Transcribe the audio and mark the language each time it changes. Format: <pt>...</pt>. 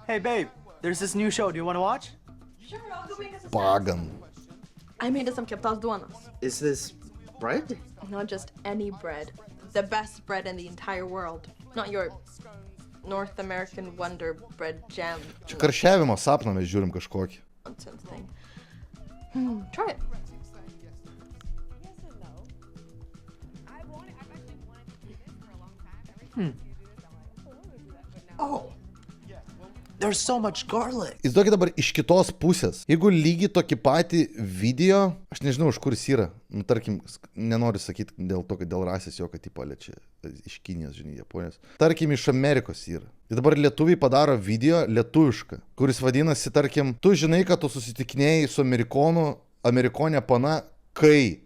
<en>Hey, babe, there's this new show. Do you want to watch? Sure, I'll go make us a Pagan. I made us some keptos duonos. Is this bread? Not just any bread. The best bread in the entire world. Not your North American Wonder Bread jam.</en> <lt>Čia karšiavimo sapną mes žiūrim kažkokį.</lt> <en>Nonsense thing. Try it. Oh, there's so much garlic.</en> <lt>Įsivaizduokit dabar iš kitos pusės. Jeigu lygiai tokį patį video, aš nežinau, iš kur jis yra. Nu, tarkim, nenoriu sakyti dėl to, kad dėl rasės jo, kad tipo čia iš Kinijos, žinai, Japonijos. Tarkim, iš Amerikos yra. Ir dabar lietuviai padaro video lietuvišką, kuris vadinasi, tarkim, tu žinai, kad tu susitikinėjai su amerikonė pana, kai.</lt>